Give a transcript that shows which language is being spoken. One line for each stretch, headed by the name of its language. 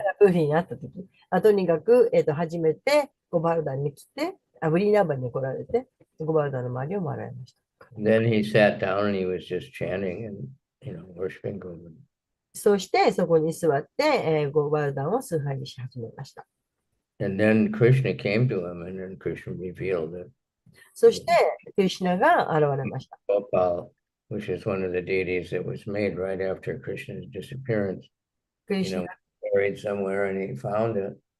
Japanese: ーリーに会ったとき、とにかく、初めてゴバルダンに来て、ブリンダーバンに来られて、ゴバルダンの周りを回られました。
English: Then he sat down and he was just chanting and, worshiping Govardhan.
Japanese: そして、そこに座って、ゴバルダンを崇拝にし始めました。
English: And then Krishna came to him, and then Krishna revealed that
Japanese: そして、クリシュナが現れました。
English: Gopal, which is one of the deities that was made right after Krishna's disappearance,
Japanese: クリシュナ
English: buried somewhere, and he found it.